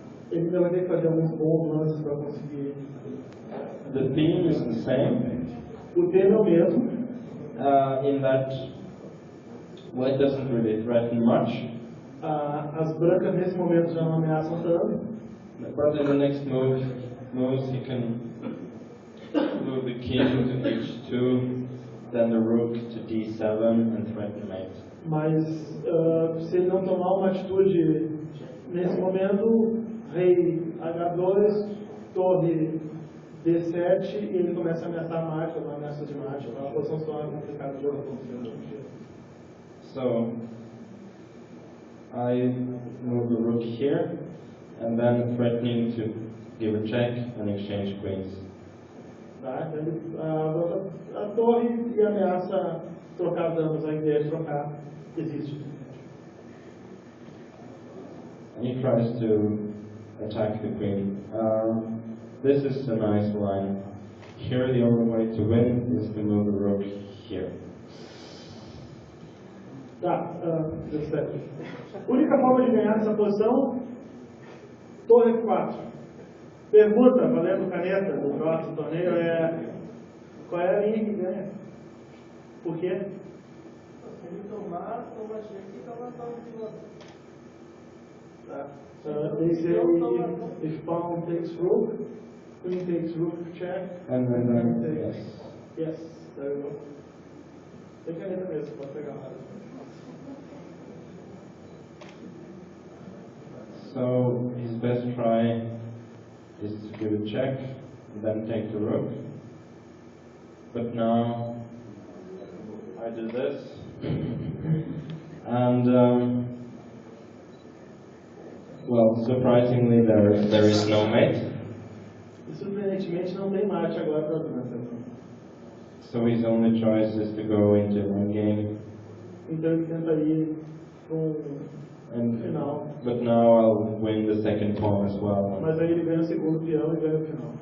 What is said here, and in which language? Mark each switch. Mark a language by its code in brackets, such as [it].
[pt] Ele ainda vai ter que fazer alguns bons lances para conseguir. [en] The theme is the same. [pt] O tema é o mesmo. [en] In that white doesn't really threaten much. [pt] As brancas nesse momento já não ameaçam tanto. [en] But in the next moves he can move the king to h2, then the rook to d7 and threaten mate. [pt] Mas se ele não tomar uma atitude nesse momento, rei h2, torre d7 e ele começa a ameaçar a mate, uma ameaça de mate, então a posição se torna complicada de jogo. [en] So I move the rook here, and then threatening to give a check and exchange queens. [pt] Tá? Então, a torre e a ameaça trocar danos, a ideia de trocar existe. [en] And he tries to attack the queen. This is a nice line. Here the only way to win is to move the rook here. [pt] Tá, 17. Única forma de ganhar essa posição, torre F4. Pergunta, valendo caneta do próximo torneio, qual é a linha que ganha? Por quê? Se ele tomar, toma cheque e toma torre de volta. Tá. [en] They say if pawn takes rook, queen takes rook check, And then, yes, there you go. [pt] Tem caneta mesmo, pode pegar lá. [en] So his best try is to give a check, and then take the rook. But now I do this, and well, surprisingly there is no mate. [pt] E surpreendentemente não tem mate agora para Branca. [en] So his only choice is to go into one game. [pt] Então ele tenta ir para final. [en] But now I'll win the second pawn as well, [pt] Mas aí ele ganha o segundo peão e ganha o final.